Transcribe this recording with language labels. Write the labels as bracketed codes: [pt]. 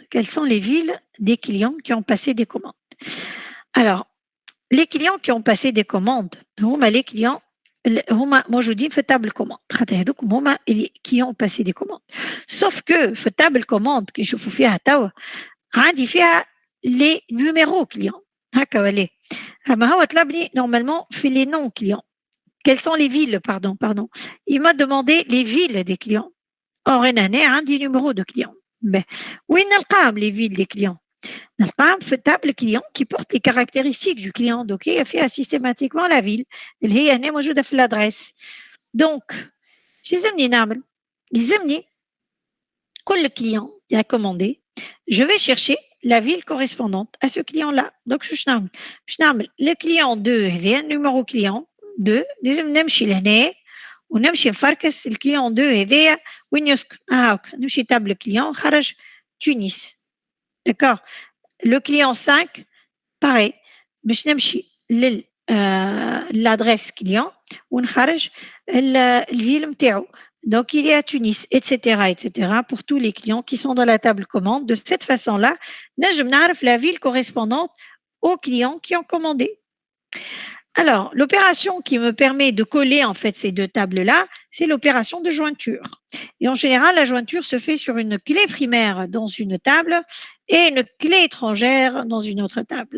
[fr] Quelles sont les villes des clients qui ont passé des commandes? Alors, les clients qui ont passé des commandes, les clients [ar] موجودين في [fr] table commande. [ar] هذوك هما [fr] qui ont passé des commandes. [ar] Sauf que في table commande كي نشوفوا فيها توا عندي فيها [fr] les numéros clients. [ar] هكا ولا اما هو طلبني normalement في [fr] les noms clients. Quelles sont les villes, pardon. Il m'a demandé les villes des clients. Or, il y a un numéro de clients. Mais où est les villes des clients? Il y a une table client qui porte les caractéristiques du client. Donc, il a fait systématiquement la ville. Il y a l'adresse. Donc, je le client qui a commandé, je vais chercher la ville correspondante à ce client-là. Donc, le client 2, c'est un numéro client. [ar] 2 لازم نمشي لهنا ونمشي نفركس الكليون 2 هذايا وين يسكن هاك نمشي تابل كليون خرج تونس داكور لو كليون 5 باغي باش نمشي للادريس كليون ونخرج الفيل نتاعو [fr] donc il est à Tunis etc pour tous les clients qui sont dans la table commande. De cette façon-là [ar] نجم نعرف [fr] la ville correspondante aux clients qui ont commandé. Alors, l'opération qui me permet de coller en fait ces deux tables-là, c'est l'opération de jointure. Et en général, la jointure se fait sur une clé primaire dans une table et une clé étrangère dans une autre table.